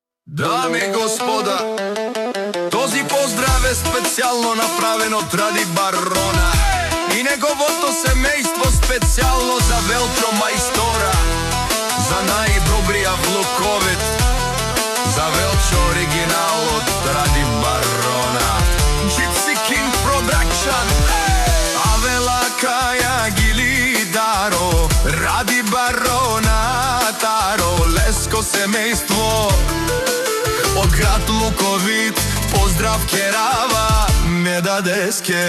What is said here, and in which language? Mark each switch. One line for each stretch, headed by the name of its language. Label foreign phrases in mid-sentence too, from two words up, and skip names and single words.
Bulgarian: Дами и господа, този поздрав е специјално направен од Ради Барона и неговото семејство специјално за Велчо Мајстора, за најдобрија влуковит, за Велчо оригинал од Ради Барона.
English: Gypsy King Production,
Romany: Avela Kaja Gilidaро, Ради Барона Таро, Леско семејство од град Луковит, поздрав Керава, Медадеске.